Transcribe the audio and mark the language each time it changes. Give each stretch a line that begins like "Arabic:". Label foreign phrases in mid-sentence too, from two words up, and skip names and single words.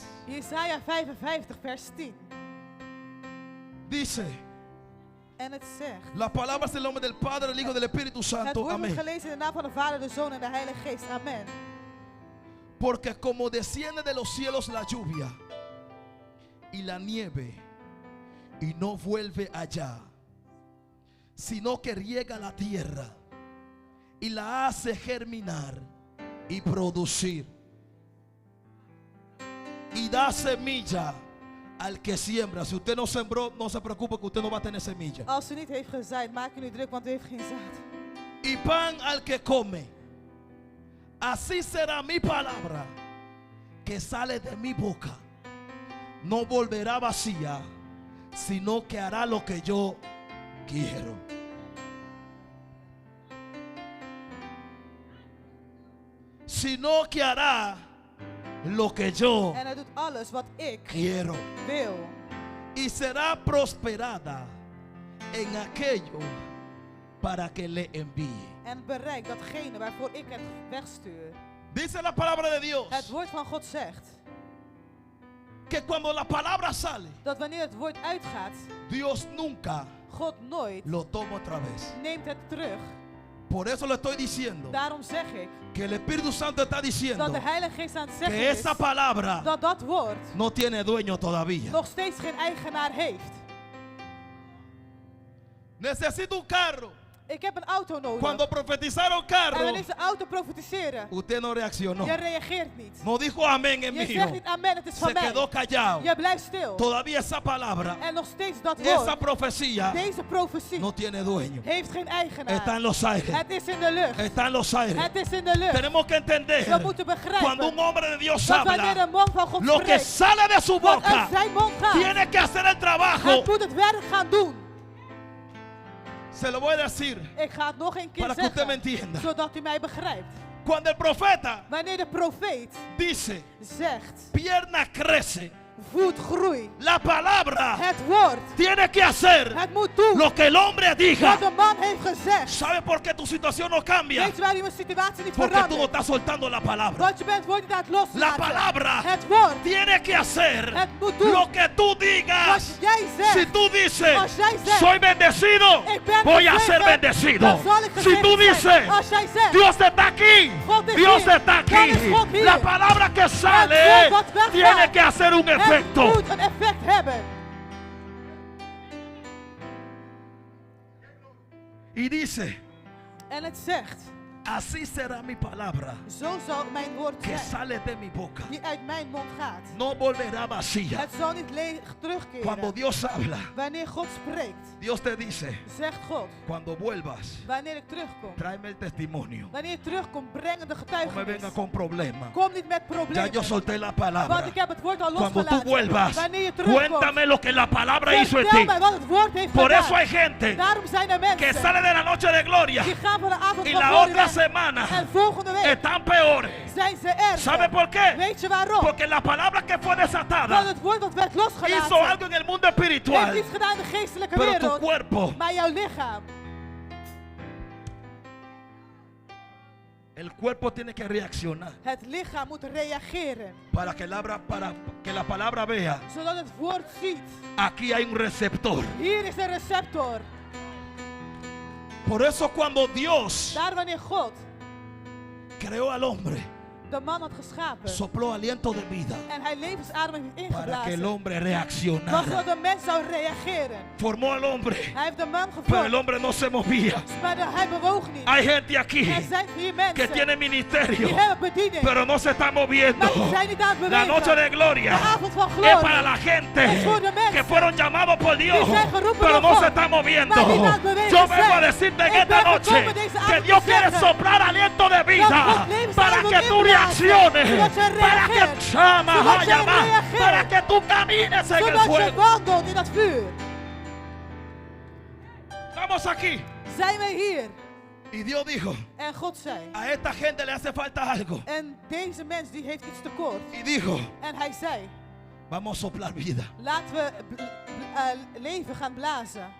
Dutch: Jesaja 55, vers 10.
Spanish: Dice,
Dutch: En het zegt.
Spanish: la palabra es el nombre del Padre, del Hijo y del Espíritu
Dutch: Het
Spanish: Santo.
Dutch: woord wordt
Spanish: Amén.
Dutch: gelezen in de naam van de Vader, de Zoon en de Heilige Geest. Amen.
Spanish: Porque como desciende de los cielos la lluvia y la nieve y no vuelve allá, sino que riega la tierra y la hace germinar y producir y da semilla al que siembra. Si usted no sembró, no se preocupe que usted no va a tener semilla.
Dutch: Als u niet heeft gezaaid, maak u niet druk, want u heeft geen zaad.
Spanish: Y pan al que come. Así será mi palabra que sale de mi boca. No volverá vacía, sino que hará lo que yo quiero. Sino que hará lo que yo
Dutch: En hij doet alles wat ik
Spanish: quiero.
Dutch: wil.
Spanish: Y será prosperada en aquello para que le envíe.
Dutch: En bereikt datgene waarvoor ik het wegstuur.
Spanish: Dice la palabra de Dios
Dutch: Het woord van God zegt
Spanish: que cuando la palabra sale,
Dutch: dat wanneer het woord uitgaat,
Spanish: Dios nunca
Dutch: God nooit
Spanish: lo toma otra vez.
Dutch: neemt het terug.
Spanish: Por eso le estoy diciendo
Dutch: Daarom zeg ik
Spanish: que el Espíritu Santo está
Dutch: dat
Spanish: diciendo
Dutch: de Heilige Geest aan het zeggen
Spanish: que
Dutch: is
Spanish: esa palabra
Dutch: dat dat woord
Spanish: no tiene dueño todavía.
Dutch: nog steeds geen eigenaar heeft.
Spanish: Necesito un carro.
Dutch: Ik heb een auto nodig.
Spanish: Cuando profetizaron
Dutch: En
Spanish: carro,
Dutch: wanneer ze auto profetiseren,
Spanish: usted no reaccionó.
Dutch: je reageert niet.
Spanish: No dijo amén en
Dutch: Je
Spanish: mí.
Dutch: zegt niet amen, het is van
Spanish: Se
Dutch: mij.
Spanish: quedó callado.
Dutch: Je blijft stil.
Spanish: Todavía esa palabra,
Dutch: En nog steeds dat
Spanish: esa
Dutch: woord,
Spanish: profecía
Dutch: deze profetie,
Spanish: no tiene dueño.
Dutch: heeft geen eigenaar.
Spanish: Está en los aires.
Dutch: Het is in de lucht.
Spanish: Está en los aires.
Dutch: Het is in de lucht.
Spanish: Tenemos que entender
Dutch: We moeten begrijpen
Spanish: cuando un hombre de Dios
Dutch: dat wanneer
Spanish: habla,
Dutch: een man van God
Spanish: lo que
Dutch: spreekt,
Spanish: sale de su
Dutch: wat
Spanish: boca
Dutch: uit zijn mond gaat,
Spanish: tiene que hacer el trabajo.
Dutch: hij moet het werk gaan doen.
Spanish: Se lo voy a decir
Dutch: Ik ga het nog een keer
Spanish: para que usted me
Dutch: zeggen,
Spanish: entienda.
Dutch: zodat u mij begrijpt.
Spanish: Cuando el profeta
Dutch: Wanneer de profeet
Spanish: dice,
Dutch: zegt,
Spanish: pierna crece,
Dutch: voet groei,
Spanish: la palabra
Dutch: het woord,
Spanish: tiene que hacer
Dutch: het moet doen
Spanish: lo que el hombre diga.
Dutch: wat de man heeft gezegd.
Spanish: ¿Sabe por qué tu situación no cambia?
Dutch: Weet je waarom je situatie niet
Spanish: Porque tú no
Dutch: verandert?
Spanish: estás soltando la palabra.
Dutch: Want je bent het woord niet aan het
Spanish: La
Dutch: loslaten.
Spanish: palabra
Dutch: Het woord,
Spanish: tiene que hacer
Dutch: het moet doen
Spanish: lo que tú digas.
Dutch: wat jij
Spanish: Si
Dutch: zegt.
Spanish: tú dices,
Dutch: Als jij zegt,
Spanish: soy bendecido,
Dutch: ik ben
Spanish: voy a ser
Dutch: gezegend,
Spanish: bendecido.
Dutch: dan zal ik
Spanish: Si
Dutch: gezegend
Spanish: tú
Dutch: zijn.
Spanish: dices,
Dutch: Als jij zegt,
Spanish: Dios está aquí,
Dutch: God is
Spanish: Dios
Dutch: hier,
Spanish: está
Dutch: dan
Spanish: aquí.
Dutch: is God hier.
Spanish: La palabra que
Dutch: het
Spanish: sale
Dutch: woord wat weggaat,
Spanish: tiene que hacer un
Dutch: het
Spanish: efecto.
Dutch: moet een effect hebben.
Spanish: Y dice,
Dutch: En het zegt,
Spanish: así será mi palabra
Dutch: zo zal mijn woord
Spanish: que
Dutch: zijn,
Spanish: sale de mi boca.
Dutch: die uit mijn mond gaat.
Spanish: No volverá vacía.
Dutch: Het zal niet leeg
Spanish: Cuando
Dutch: terugkeren.
Spanish: Dios habla,
Dutch: Wanneer God spreekt,
Spanish: Dios te dice,
Dutch: zegt God,
Spanish: cuando vuelvas,
Dutch: wanneer ik terugkom.
Spanish: tráeme el testimonio.
Dutch: Wanneer je terugkomt, breng de
Spanish: No me
Dutch: getuigenis.
Spanish: venga con problemas.
Dutch: Kom niet met
Spanish: Ya
Dutch: problemen.
Spanish: yo solté la
Dutch: Want
Spanish: palabra.
Dutch: ik heb het woord al
Spanish: Cuando tú
Dutch: losgelaten.
Spanish: vuelvas,
Dutch: Wanneer je terugkomt,
Spanish: cuéntame lo que la palabra hizo en
Dutch: vertel
Spanish: ti.
Dutch: mij wat het woord heeft
Spanish: Por eso
Dutch: gedaan.
Spanish: hay gente
Dutch: Daarom zijn er
Spanish: que
Dutch: mensen
Spanish: sale de la noche de gloria
Dutch: die gaan van de avond
Spanish: y
Dutch: van
Spanish: la
Dutch: glorie
Spanish: otra
Dutch: weg.
Spanish: semana
Dutch: En volgende week
Spanish: están peores.
Dutch: zijn ze erger.
Spanish: ¿Sabe por qué?
Dutch: Weet je waarom?
Spanish: Porque la palabra que fue
Dutch: Want
Spanish: desatada
Dutch: het woord dat werd
Spanish: hizo
Dutch: losgelaten
Spanish: algo en el mundo
Dutch: heeft
Spanish: espiritual.
Dutch: iets gedaan in de geestelijke
Spanish: Pero tu
Dutch: wereld.
Spanish: cuerpo
Dutch: Maar jouw lichaam,
Spanish: El cuerpo tiene que reaccionar
Dutch: Het lichaam moet reageren.
Spanish: para que la palabra vea.
Dutch: Zodat het woord ziet.
Spanish: Aquí hay un receptor.
Dutch: Hier is een receptor.
Spanish: Por eso cuando Dios
Dutch: Daar wanneer God
Spanish: creó al hombre,
Dutch: de man had geschapen.
Spanish: sopló aliento de vida
Dutch: En hij levensademing heeft
Spanish: para que el
Dutch: ingeblazen.
Spanish: hombre
Dutch: Maar
Spanish: reaccionara.
Dutch: zodat de mens zou reageren.
Spanish: Formó al hombre,
Dutch: Hij heeft de man
Spanish: pero el
Dutch: gevormd.
Spanish: hombre no se movía.
Dutch: Maar hij bewoog niet.
Spanish: Hay gente aquí
Dutch: Er zijn hier
Spanish: que
Dutch: mensen
Spanish: tiene ministerio,
Dutch: die hebben bediening.
Spanish: pero no se está moviendo.
Dutch: Maar die zijn niet aan het
Spanish: La noche
Dutch: bewegen.
Spanish: de gloria
Dutch: De avond van
Spanish: es
Dutch: glorie.
Spanish: para la gente
Dutch: Es voor de mensen
Spanish: que fueron llamados por Dios,
Dutch: die zijn geroepen
Spanish: pero
Dutch: door
Spanish: no
Dutch: God,
Spanish: se están moviendo.
Dutch: maar niet aan het bewegen
Spanish: Yo vengo a
Dutch: zijn.
Spanish: decirte en
Dutch: Ik
Spanish: esta
Dutch: ben
Spanish: noche
Dutch: gekomen deze
Spanish: que
Dutch: avond
Spanish: Dios te quiere
Dutch: zeggen
Spanish: soplar aliento de
Dutch: dat
Spanish: vida
Dutch: God levensademing
Spanish: para que tú
Dutch: inblazen,
Spanish: reacciones,
Dutch: zodat je
Spanish: para que
Dutch: reageert,
Spanish: llamas,
Dutch: zodat je
Spanish: llamas,
Dutch: reageert,
Spanish: para que tú camines en el
Dutch: zodat je
Spanish: fuego.
Dutch: wandelt in dat vuur.
Spanish: Estamos aquí.
Dutch: Zijn wij hier?
Spanish: Y Dios dijo,
Dutch: En God zei.
Spanish: a esta gente le hace falta algo.
Dutch: En deze mens die heeft iets tekort.
Spanish: Y dijo,
Dutch: En hij zei.
Spanish: vamos a soplar vida.
Dutch: Laten we leven gaan blazen.